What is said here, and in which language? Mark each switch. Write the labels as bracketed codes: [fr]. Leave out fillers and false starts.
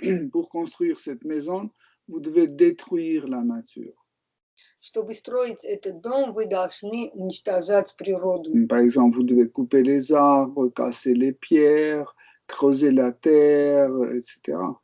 [fr] Pour construire cette maison, vous devez détruire la nature. [ru] Чтобы строить этот дом, вы должны уничтожать природу. [fr] Par exemple, vous devez couper les arbres, casser les pierres, creuser la terre, etc.